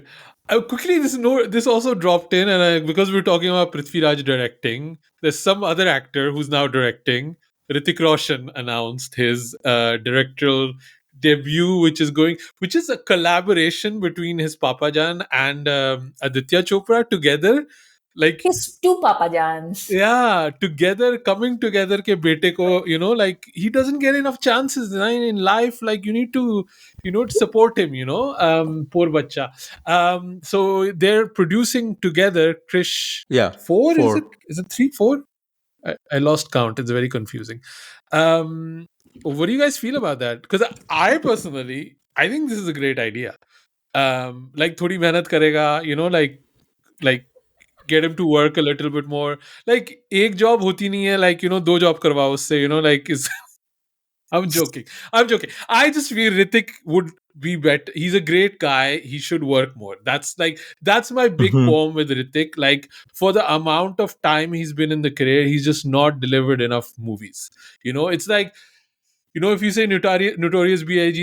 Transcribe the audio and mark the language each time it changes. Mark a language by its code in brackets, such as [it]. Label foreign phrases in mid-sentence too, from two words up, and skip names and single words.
[en] Quickly, this also dropped in, and because we're talking about Prithviraj directing, there's some other actor who's now directing. Hrithik Roshan announced his directorial debut, which is a collaboration between his Papajan and Aditya Chopra together. Like, His two Papa Jans. yeah, coming together [hi] के बेटे को, [en] like he doesn't get enough chances in life. Like you need to support him, poor bacha. So they're producing together Krish Yeah. 4, is it? 4. Is it 3, 4? I lost count. It's very confusing. What do you guys feel about that? Because I personally, I think this is a great idea. [hi] Like थोड़ी मेहनत करेगा, [en] like get him to work a little bit more. [hi] Like एक job होती नहीं है, like दो job करवाओ उससे, [en] like is I'm joking. I just feel Hrithik would be better. He's a great guy. He should work more. That's my big qualm with Hrithik. Like for the amount of time he's been in the career, he's just not delivered enough movies. It's like, if you say Notorious B.I.G.